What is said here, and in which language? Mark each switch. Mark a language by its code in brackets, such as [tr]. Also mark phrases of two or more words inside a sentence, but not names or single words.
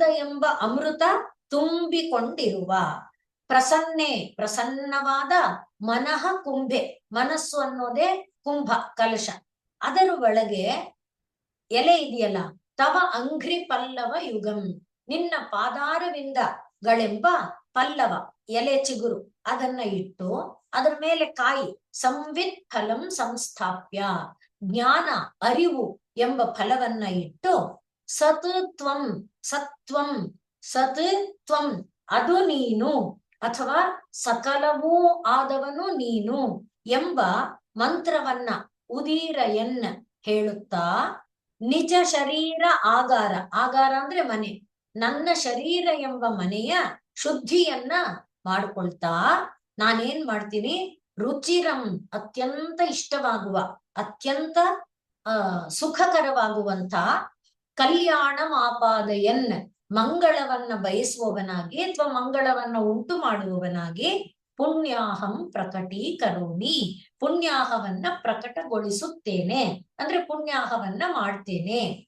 [kn] ಎಂಬ ಅಮೃತ ತುಂಬಿಕೊಂಡಿರುವ ಪ್ರಸನ್ನೆ ಪ್ರಸನ್ನವಾದ [sa] ಮನಃ ಕುಂಭೆ, [kn] ಮನಸ್ಸು ಅನ್ನೋದೇ ಕುಂಭ ಕಲಶ, ಅದರ ಒಳಗೆ ಎಲೆ ಇದೆಯಲ್ಲ [sa] ತವ ಅಂಘ್ರಿ ಪಲ್ಲವ ಯುಗಂ, [kn] ನಿನ್ನ ಪಾದಾರವಿಂದಗಳೆಂಬ ಪಲ್ಲವ ಎಲೆ ಚಿಗುರು ಅದನ್ನ ಇಟ್ಟು ಅದರ ಮೇಲೆ ಕಾಯಿ [sa] ಸಂವಿತ್ ಫಲಂ ಸಂಸ್ಥಾಪ್ಯ, [kn] ಜ್ಞಾನ ಅರಿವು ಎಂಬ ಫಲವನ್ನ ಇಟ್ಟು [sa] ಸತ್ ತ್ವಂ ಸತ್ವಂ, ಸತ್ ತ್ವಂ [kn] ಅದು ನೀನು ಅಥವಾ ಸಕಲವೂ ಆದವನು ನೀನು ಎಂಬ ಮಂತ್ರವನ್ನ ಉದೀರಯನ್ ಹೇಳುತ್ತಾ [sa] ನಿಜ ಶರೀರ ಆಗಾರ, [kn] ಆಗಾರ ಅಂದ್ರೆ ಮನೆ, ನನ್ನ ಶರೀರ ಎಂಬ ಮನೆಯ ಶುದ್ಧಿಯನ್ನ ಮಾಡ್ಕೊಳ್ತಾ ನಾನೇನ್ ಮಾಡ್ತೀನಿ, ರುಚಿರಂ ಅತ್ಯಂತ ಇಷ್ಟವಾಗುವ ಅತ್ಯಂತ ಸುಖಕರವಾಗುವಂತ [sa] ಕಲ್ಯಾಣ ಮಾಪಾದಯನ್ [kn] ಮಂಗಳವನ್ನ ಬಯಸುವವನಾಗಿ ಅಥವಾ ಮಂಗಳವನ್ನ ಉಂಟು ಮಾಡುವವನಾಗಿ [sa] ಪುಣ್ಯಾಹಂ ಪ್ರಕಟೀಕರೋಮಿ, [kn] ಪುಣ್ಯಾಹವನ್ನ ಪ್ರಕಟಗೊಳಿಸುತ್ತೇನೆ ಅಂದ್ರೆ ಪುಣ್ಯಾಹವನ್ನ ಮಾಡ್ತೇನೆ.